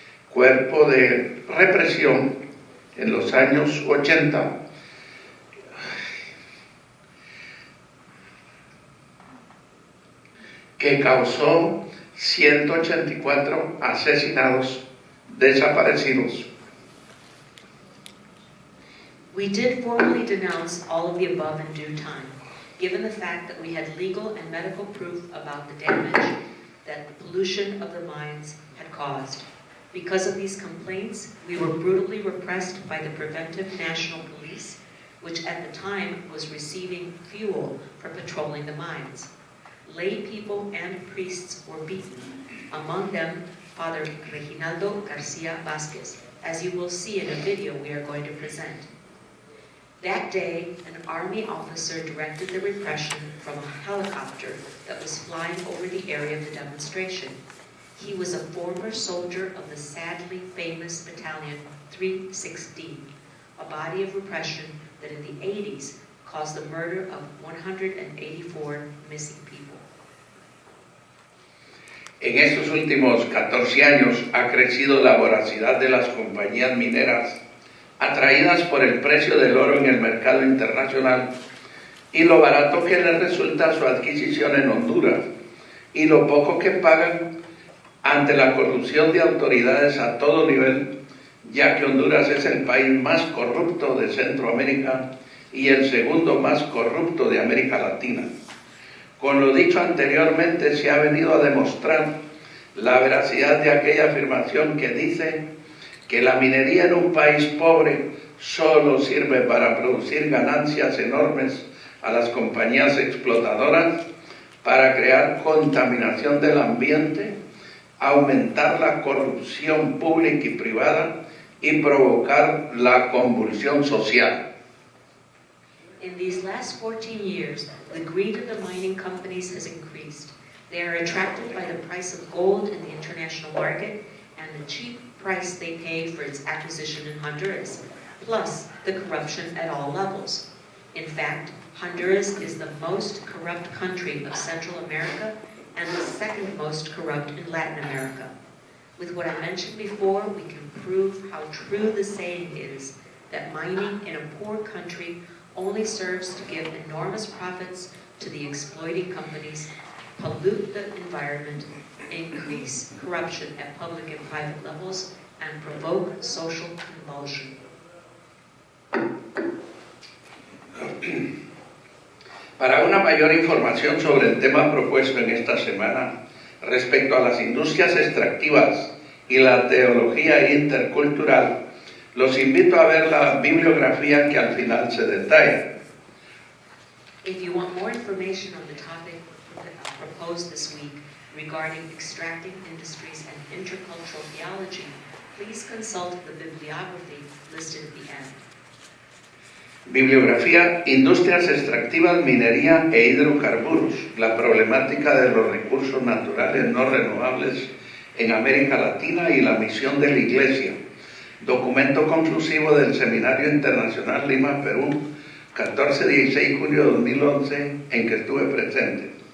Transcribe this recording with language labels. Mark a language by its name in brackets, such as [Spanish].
[Spanish] cuerpo de represión en los años 80, que causó 184 asesinados desaparecidos. [English] We did formally denounce all of the above in due time, given the fact that we had legal and medical proof about the damage that the pollution of the mines had caused. Because of these complaints, we were brutally repressed by the Preventive National Police, which at the time was receiving fuel for patrolling the mines. Lay people and priests were beaten, among them Father Reginaldo García Vázquez, as you will see in a video we are going to present. That day, an army officer directed the repression from a helicopter that was flying over the area of the demonstration. He was a former soldier of the sadly famous Battalion 316, a body of repression that in the 80s caused the murder of 184 missing people. [Spanish] En estos últimos 14 años ha crecido la voracidad de las compañías mineras atraídas por el precio del oro en el mercado internacional y lo barato que les resulta su adquisición en Honduras y lo poco que pagan ante la corrupción de autoridades a todo nivel, ya que Honduras es el país más corrupto de Centroamérica y el segundo más corrupto de América Latina. Con lo dicho anteriormente se ha venido a demostrar la veracidad de aquella afirmación que dice que la minería en un país pobre solo sirve para producir ganancias enormes a las compañías explotadoras, para crear contaminación del ambiente, aumentar la corrupción pública y privada y provocar la convulsión social. [English] In these last 14 years, the greed of the mining companies has increased. They are attracted by the price of gold in the international market and the cheap price they pay for its acquisition in Honduras, plus the corruption at all levels. In fact, Honduras is the most corrupt country of Central America and the second most corrupt in Latin America. With what I mentioned before, we can prove how true the saying is that mining in a poor country only serves to give enormous profits to the exploiting companies, pollute the environment, increase corruption at public and private levels, and provoke social convulsion. [Spanish] Para una mayor información sobre el tema propuesto en esta semana respecto a las industrias extractivas y la teología intercultural, los invito a ver la bibliografía que al final se detalla. [English] If you want more information on the topic proposed this week regarding extractive industries and intercultural theology, please consult the bibliography listed at the end. [Spanish] Bibliografía: Industrias extractivas, minería e hidrocarburos, la problemática de los recursos naturales no renovables en América Latina y la misión de la Iglesia. Documento conclusivo del Seminario Internacional Lima, Perú, 14-16 julio de 2011, en que estuve presente.